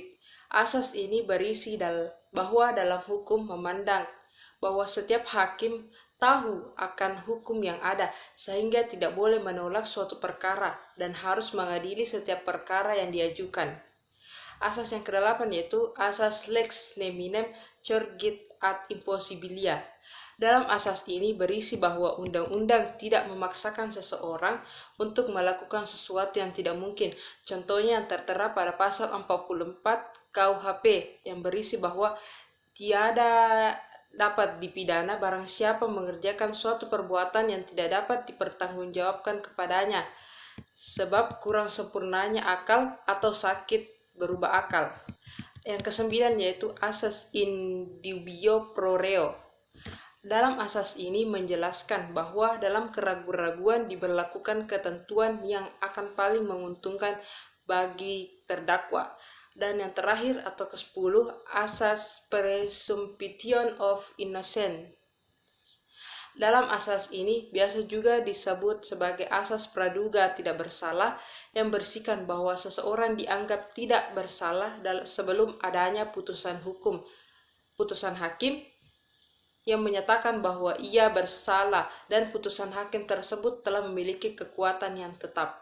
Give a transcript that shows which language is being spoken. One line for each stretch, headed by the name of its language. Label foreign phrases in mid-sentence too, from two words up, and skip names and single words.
Indonesian: Asas ini berisi bahwa dalam hukum memandang bahwa setiap hakim tahu akan hukum yang ada sehingga tidak boleh menolak suatu perkara dan harus mengadili setiap perkara yang diajukan. Asas yang kedelapan yaitu asas
Latin: lex neminem cergit ad impossibilia.
Indonesian: Dalam asas ini berisi bahwa undang-undang tidak memaksakan seseorang untuk melakukan sesuatu yang tidak mungkin. Contohnya yang tertera pada pasal 44 KUHP yang berisi bahwa tiada dapat dipidana barang siapa mengerjakan suatu perbuatan yang tidak dapat dipertanggungjawabkan kepadanya sebab kurang sempurnanya akal atau sakit berubah akal. Yang kesembilan yaitu asas
Latin: in dubio pro reo.
Indonesian: Dalam asas ini menjelaskan bahwa dalam keraguan-raguan diberlakukan ketentuan yang akan paling menguntungkan bagi terdakwa. Dan yang terakhir atau ke-10, asas
English: presumption of innocence.
Indonesian: Dalam asas ini biasa juga disebut sebagai asas praduga tidak bersalah, yang berisikan bahwa seseorang dianggap tidak bersalah sebelum adanya putusan hakim yang menyatakan bahwa ia bersalah dan putusan hakim tersebut telah memiliki kekuatan yang tetap.